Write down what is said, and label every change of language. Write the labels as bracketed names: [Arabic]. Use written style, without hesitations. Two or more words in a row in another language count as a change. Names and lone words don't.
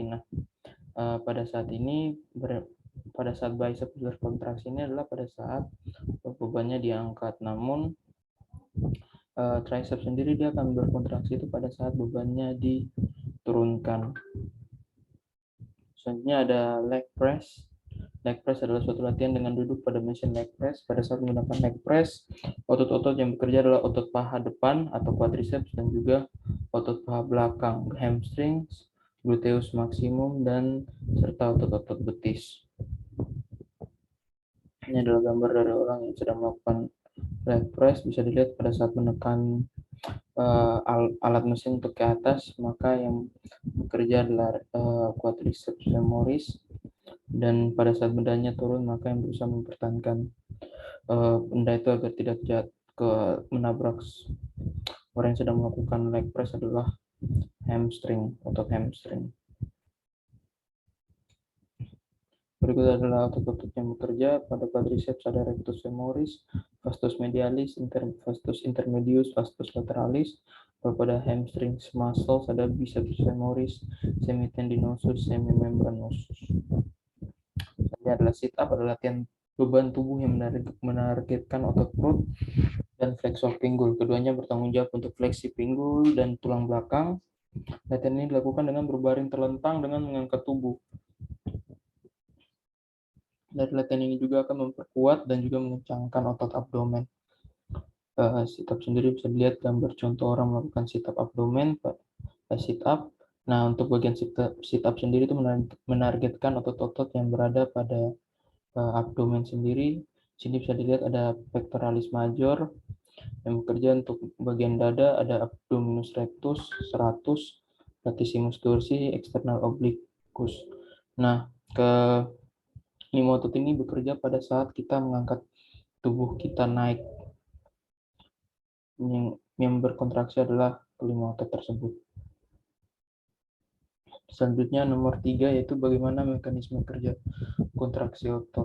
[Indonesian] Nah, pada saat biceps berkontraksi ini adalah pada saat bebannya diangkat, namun triceps sendiri dia akan berkontraksi itu pada saat bebannya diturunkan. Selanjutnya ada [English] leg press. Leg press [Indonesian] adalah suatu latihan dengan duduk pada mesin [English] leg press. [Indonesian] Pada saat menggunakan [English] leg press, [Indonesian] otot-otot yang bekerja adalah otot paha depan atau quadriceps dan juga otot paha belakang, [Latin] hamstrings, gluteus maximum, [Indonesian] dan serta otot-otot betis. Ini adalah gambar dari orang yang sedang melakukan [English] leg press. [Indonesian] Bisa dilihat pada saat menekan alat mesin untuk ke atas, maka yang bekerja adalah [Latin] quadriceps femoris, [Indonesian] dan pada saat bendanya turun, maka yang berusaha mempertahankan benda itu agar tidak menabrak orang yang sedang melakukan [English] leg press [Indonesian] adalah otot hamstring. Berikut adalah otot-otot yang bekerja. Pada quadriceps ada [Latin] rectus femoris, vastus medialis, vastus intermedius, vastus lateralis. [Indonesian] Pada [English] hamstring muscles [Indonesian] ada [Latin] biceps femoris, semitendinosus, semimembranosus. [Indonesian] Ini adalah [English] sit up, [Indonesian] adalah latihan beban tubuh yang menargetkan otot perut dan flexor pinggul. Keduanya bertanggung jawab untuk fleksi pinggul dan tulang belakang. Latihan ini dilakukan dengan berbaring terlentang dengan mengangkat tubuh. Dari latihan ini juga akan memperkuat dan juga mengencangkan otot abdomen. [English] Sit up [Indonesian] sendiri bisa dilihat gambar contoh orang melakukan [English] sit up [Indonesian] abdomen, [English] sit up. [Indonesian] Nah, untuk bagian [English] sit up [Indonesian] sendiri itu menargetkan otot-otot yang berada pada abdomen sendiri. Sini bisa dilihat ada [Latin] pectoralis major [Indonesian] yang bekerja untuk bagian dada, ada [Latin] abdominus rectus, serratus, latissimus dorsi, external obliquus. [Indonesian] Nah, lima otot ini bekerja pada saat kita mengangkat tubuh kita naik. Yang berkontraksi adalah kelima otot tersebut. Selanjutnya nomor 3 yaitu bagaimana mekanisme kerja kontraksi otot.